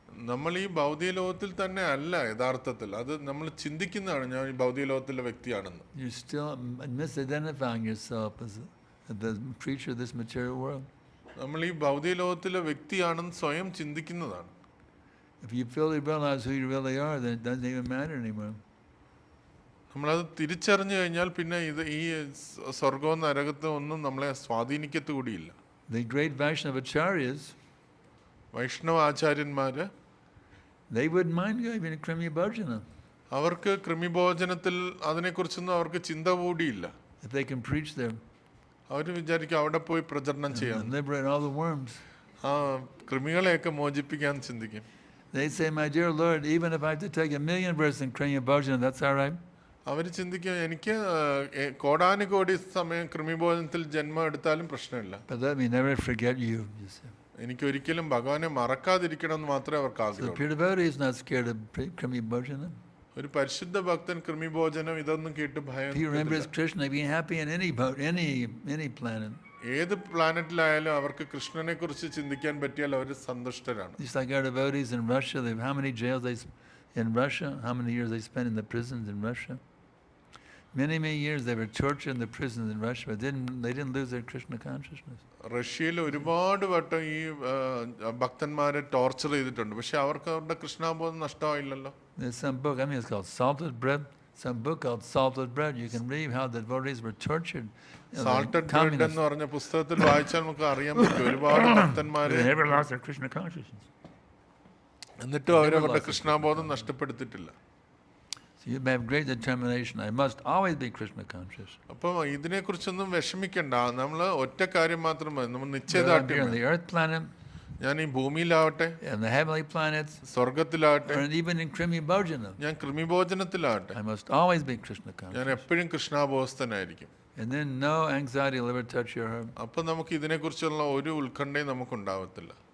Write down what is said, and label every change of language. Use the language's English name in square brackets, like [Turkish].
[Malayalam] നമ്മൾ ഈ ഭൗതിക ലോകത്തിൽ തന്നെ അല്ല യഥാർത്ഥത്തിൽ. അത് നമ്മൾ ചിന്തിക്കുന്നതാണ് ഞാൻ ഈ ഭൗതിക ലോകത്തിലെ വ്യക്തിയാണെന്ന്. [English] You're still misidentifying yourself as the creature of this material world. [Malayalam] നമ്മൾ ഈ ഭൗതിക ലോകത്തിലെ വ്യക്തിയാണെന്ന് സ്വയം ചിന്തിക്കുന്നതാണ്. [English] If you fully realize who you really are, then it doesn't even matter anymore. [Malayalam] നമ്മളത് തിരിച്ചറിഞ്ഞു കഴിഞ്ഞാൽ പിന്നെ ഈ സ്വർഗവും നരകത്തും ഒന്നും നമ്മളെ സ്വാധീനിക്കത്തുകൂടിയില്ല. [English] The great Vaishnavacharyas, [Malayalam] Vaishnava ആചാര്യന്മാര് [English] they wouldn't mind giving a Krimi Bhajana [Malayalam] അവർക്ക് കൃമിഭോജനത്തിൽ അതിനെക്കുറിച്ചൊന്നും അവർക്ക് ചിന്ത കൂടിയില്ല. [English] if they can preach there [Malayalam] അവർ വിചാരിക്കും അവിടെ പോയി പ്രചരണം ചെയ്യാം, [English] and liberate all the worms. [Malayalam] ആ കൃമികളെയൊക്കെ മോചിപ്പിക്കാൻ ചിന്തിക്കും. [English] They say, my dear Lord, even if I have to take 1,000,000 verses in Krimi Bhajana, that's all right. [Malayalam] അവർ ചിന്തിക്കും എനിക്ക് കോടാനുകോടി സമയം കൃമിഭോജനത്തിൽ ജന്മം എടുത്താലും പ്രശ്നമില്ല, [English] But let me never forget you. say. [Malayalam] എനിക്ക് ഒരിക്കലും ഭഗവാനെ മറക്കാതിരിക്കണം എന്ന് മാത്രമേ അവർക്ക് [English] So the [Malayalam] ആഗ്രഹമുള്ളൂ. [English] pure devotee is not scared of Krimi Bhajana. [Malayalam] ഒരു പരിശുദ്ധ ഭക്തൻ കൃമിഭോജനം ഇതൊന്നും കേട്ട് ഭയം [English] He remembers Krishna being happy in any planet. [Malayalam] ഏത് പ്ലാനറ്റിലായാലും അവർക്ക് കൃഷ്ണനെ കുറിച്ച് ചിന്തിക്കാൻ പറ്റിയാൽ അവർ സന്തുഷ്ടരാണ്. [English] Just like our devotees in Russia, how many jails in Russia, how many years they spent in the prisons in Russia. Many years they were tortured in the prisons in Russia, but they didn't lose their Krishna consciousness. [Malayalam] റഷ്യയിൽ ഒരുപാട് വട്ടം ഈ ഭക്തന്മാരെ torture ചെയ്തിട്ടുണ്ട്, പക്ഷെ അവർക്ക് അവരുടെ കൃഷ്ണാബോധം നഷ്ടമായില്ലല്ലോ. [English] There's some book, I mean it's called Salted Bread, some book called Salted Bread. You can read how the devotees were tortured. [Malayalam] Salted bread എന്ന് പറഞ്ഞ പുസ്തകത്തിൽ വായിച്ചാൽ നമുക്ക് അറിയാൻ പറ്റും ഒരുപാട് ഭക്തന്മാര് [English] They never lost their Krishna consciousness. [Malayalam] എന്നിട്ടും അവരവരുടെ കൃഷ്ണാബോധം നഷ്ടപ്പെടുത്തിയിട്ടില്ല. [English] So you have great determination. I must always be Krishna conscious. [Malayalam] അപ്പം ഇതിനെക്കുറിച്ചൊന്നും വിഷമിക്കണ്ട, നമ്മൾ ഒറ്റ കാര്യം മാത്രം മതി, നമ്മൾ [English] Whether I'm [Malayalam] നിശ്ചയദാർഢ്യം [English] here on the earth planet, [Malayalam] ഞാൻ ഈ ഭൂമിയിലാവട്ടെ, [English] and the heavenly planets, [Malayalam] സ്വർഗത്തിലാവട്ടെ, [English] or even in Krimi Bhajana, [Malayalam] ഞാൻ കൃമിഭോജനത്തിലാവട്ടെ, [English] I must always be Krishna conscious. [Malayalam] ഞാൻ എപ്പോഴും കൃഷ്ണാബോധസ്ഥനായിരിക്കും. [English] And then no anxiety will ever touch your heart. [Malayalam] അപ്പം നമുക്ക് ഇതിനെക്കുറിച്ചുള്ള ഒരു ഉത്കണ്ഠയും നമുക്കുണ്ടാവത്തില്ല.